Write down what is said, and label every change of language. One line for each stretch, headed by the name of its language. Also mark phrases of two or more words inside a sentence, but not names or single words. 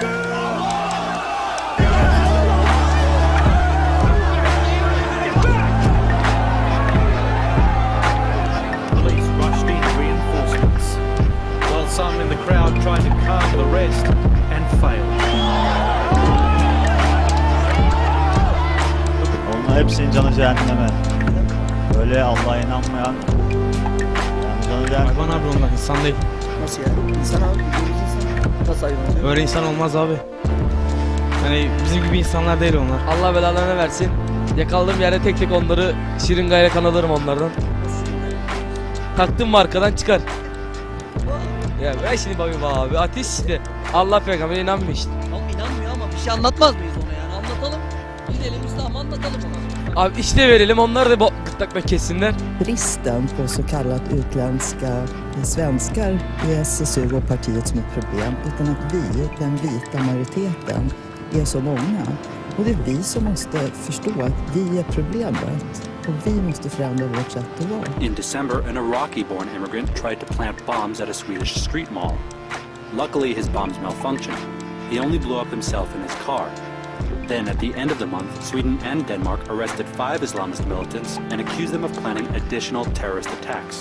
English: Police rushed in reinforcements, while some in the crowd tried to calm the rest and failed.
Turkish: Onlar hepsinin canı cehenneme. Böyle Allah'a inanmayan hayvan abi onlar, insan değil. Nasıl yani? İnsan abi. Nasıl hayvan? Öyle insan olmaz abi. Yani bizim gibi insanlar değil onlar. Allah belalarını versin. Yakaladığım yerde tek tek onları şırıngayla kan alırım onlardan. Taktım mı arkadan çıkar. Ya ben şimdi bakayım abi, ateş işte. Allah peygamberine inanmıyor işte. Oğlum inanmıyor ama bir şey anlatmaz mıyız ona yani? Anlatalım. Gidelim İslam'ı anlatalım ona. Abi işte verelim, onlar da gırtlakla kessinler.
Swedish: Bristen på så kallat utländska svenskar i SSU och partiet som ett problem, utan att vi, den vita majoriteten, är så många. Och det är vi som måste förstå att vi är problemet och vi måste förändra vårt sätt att vara.
English: In December, an Iraqi-born immigrant tried to plant bombs at a Swedish street mall. Luckily, his bombs malfunctioned. He only blew up himself and his car. Then, at the end of the month, Sweden and Denmark arrested 5 Islamist militants and accused them of planning additional terrorist attacks.